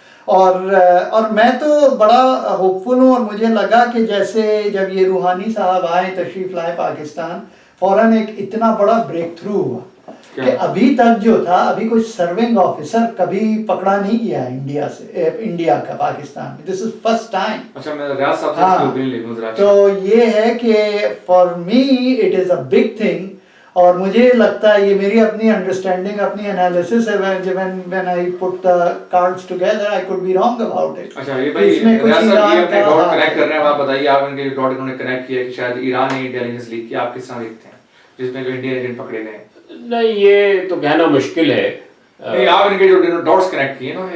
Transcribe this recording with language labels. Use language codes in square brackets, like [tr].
[ur] اور میں تو بڑا ہوپ فل ہوں، اور مجھے لگا کہ جیسے جب یہ روحانی صاحب آئے تشریف لائے پاکستان، فوراً ایک اتنا بڑا بریک تھرو ہوا کہ ابھی تک جو تھا ابھی کوئی سرونگ آفیسر کبھی پکڑا نہیں گیا ہے انڈیا کا پاکستان میں. [en] This is first time. [ur] اچھا، میں ریاض صاحب سے اوپینین لے لوں ذرا. تو یہ ہے کہ [en] For me it is a big thing. [ur] اور مجھے لگتا ہے یہ میری اپنی انڈرسٹینڈنگ، اپنی انالیسس ہے. [en] when I put the cards together I could be wrong about it. [ur] اچھا، یہ بھائی ریاض صاحب یہ اپنے ڈاٹ کنیکٹ کر رہے ہیں. آپ بتائیے، آپ ان کے ڈاٹ انہوں نے کنیکٹ کیا کہ شاید ایران نے انٹیلیجنس لیک کیا. آپ کس طرح دیکھتے ہیں جس میں جو انڈین ایجنٹ پکڑے گئے؟ نہیں، یہ تو کہنا مشکل ہے. آپ ان کے جو ڈاٹس کنیکٹ کیے